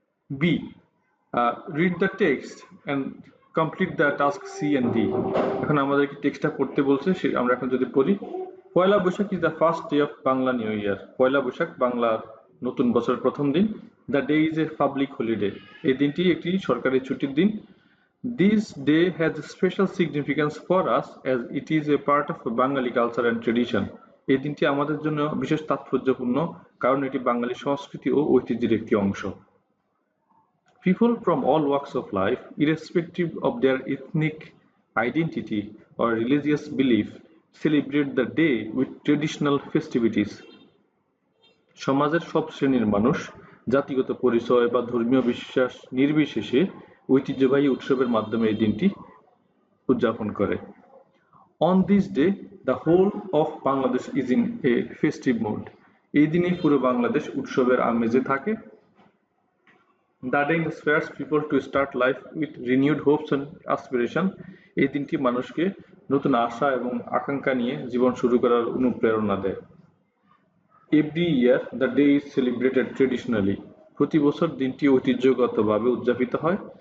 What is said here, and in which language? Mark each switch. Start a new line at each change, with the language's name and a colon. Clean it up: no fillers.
English: B, read the text and complete the task C and D.
Bangla: এখন আমাদেরকে টেক্সটটা পড়তে বলছে, আমরা এখন যদি পড়ি।
English: Poila Boishakh is the first day of Bangla new year.
Bangla: পয়লা বৈশাখ বাংলার নতুন বছরের প্রথম দিন।
English: The day is a public holiday.
Bangla: এই দিনটি একটি সরকারি ছুটির দিন।
English: This day has a special significance for us as it is a part of Bengali culture and tradition.
Bangla: এই দিনটি আমাদের জন্য বিশেষ তাৎপর্যপূর্ণ কারণ এটি বাঙালি সংস্কৃতি ও ঐতিহ্যের একটি অংশ।
English: People from all walks of life, irrespective of their ethnic identity or religious belief, celebrate the day with traditional festivities.
Bangla: সমাজের সব শ্রেণীর মানুষ জাতিগত পরিচয় বা ধর্মীয় বিশ্বাস নির্বিশেষে ঐতিহ্যবাহী উৎসবের মাধ্যমে এই দিনটি উদযাপন করে।
English: On this day, the whole of Bangladesh is in a festive mood.
Bangla: এই দিনে পুরো বাংলাদেশ উৎসবের আমেজে থাকে।
English: The day inspires people to start life with renewed hopes and aspiration.
Bangla: এই দিনটি মানুষকে নতুন আশা এবং আকাঙ্ক্ষা নিয়ে জীবন শুরু করার অনুপ্রেরণা দেয়।
English: Every year, the day is celebrated traditionally.
Bangla: প্রতি বছর দিনটি ঐতিহ্যগতভাবে উদযাপিত হয়।